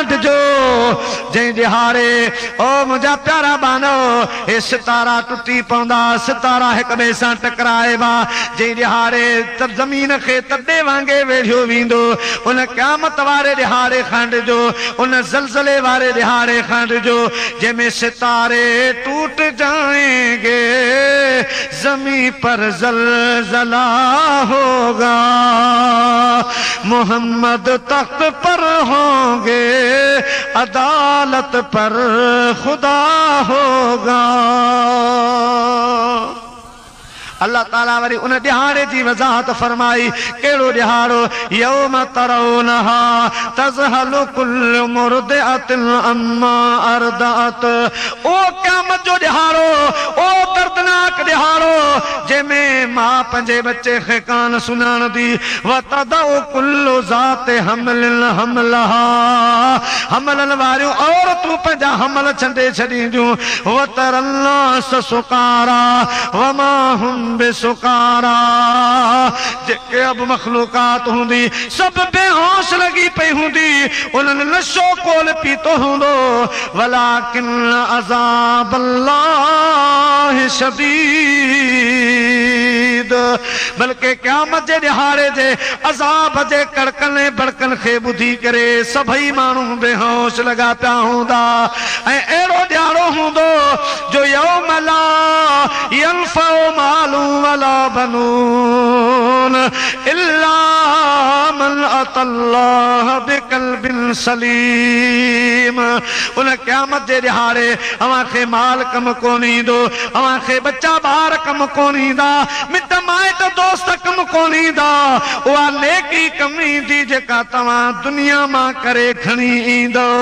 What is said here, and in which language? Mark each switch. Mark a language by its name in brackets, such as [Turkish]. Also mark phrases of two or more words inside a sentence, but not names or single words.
[Sindhi] डिजो जंहिं ॾिहाड़े ओ मुंहिंजा प्यारा बानो हे सितारा टुटी पवंदा, सितारा हिक ॿिए सां टकराइबा, जंहिं ॾिहाड़े त ज़मीन खे तॾे वांगे वेढ़ियो वेंदो, उन क़यामत वारे ॾिहाड़े खां डिजो, उन ज़लज़ले वारे ॾिहाड़े खां डिजो जंहिंमें [Urdu] ستارے ٹوٹ جائیں گے زمین پر زلزلہ ہوگا، محمد تخت پر ہوں گے، عدالت پر خدا ہوگا. [Sindhi] अल्लाह ताला वरी उन ॾिहाड़े जी वज़ाहत फरमाई, कहिड़ो ॾिहाड़ो, [Arabic] يوم ترونها تذهل كل مرضعة عما أرضعت. [Sindhi] ओ क़यामत जो ॾिहाड़ो, ओ दर्दनाक ॾिहाड़ो जंहिंमें मां पंहिंजे बच्चे खे कान सुञाणंदी। [Arabic] وتضع كل ذات حمل حملها, [Sindhi] हमलनि वारियूं औरतूं पंहिंजा हमल छंडे छॾींदियूं। [Arabic] وترى الناس سكارى وما هم بسكارى, [Sindhi] जेके अब मखलूकात हूंदी सब बेहोश लगी पई हूंदी, उन्हनि नशो कोल पीतो हूंदो। [Arabic] ولكن عذاب الله شديد, [Sindhi] बल्कि क़यामत जे ॾिहाड़े जे अज़ाब जे कड़कने बड़कन खे ॿुधी करे सभई माण्हू बेहोश लॻा पिया हूंदा। ऐं अहिड़ो ॾिहाड़ो हूंदो जो [Arabic] يوم لا ينفع مال ولا بنون إلا من أتى الله بقلب سليم. [Sindhi] उन क़यामत जे ॾिहाड़े अवां खे माल कम कोन ईंदो, अवां खे बच्चा ॿार कम कोन ईंदा, मिट माइट दोस्त कम कोन ईंदा। उहा नेकी कम ईंदी जेका तव्हां दुनिया मां करे खणी ईंदो।